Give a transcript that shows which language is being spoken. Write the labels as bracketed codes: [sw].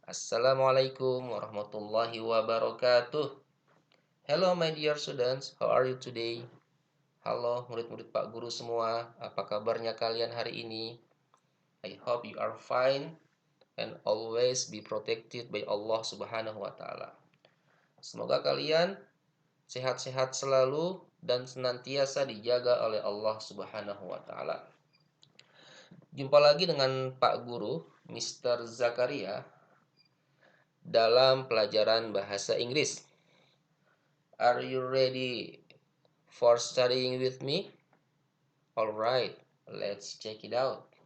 [ar] Assalamualaikum warahmatullahi wabarakatuh. [en] Hello my dear students, how are you today? [id] Halo murid-murid Pak Guru semua, apa kabarnya kalian hari ini? [en] I hope you are fine and always be protected by Allah Subhanahu wa taala. [id] Semoga kalian sehat-sehat selalu dan senantiasa dijaga oleh Allah Subhanahu wa taala. Jumpa lagi dengan Pak Guru, Mr. Zakaria, dalam pelajaran bahasa Inggris. [en] Are you ready for studying with me? Alright, let's check it out.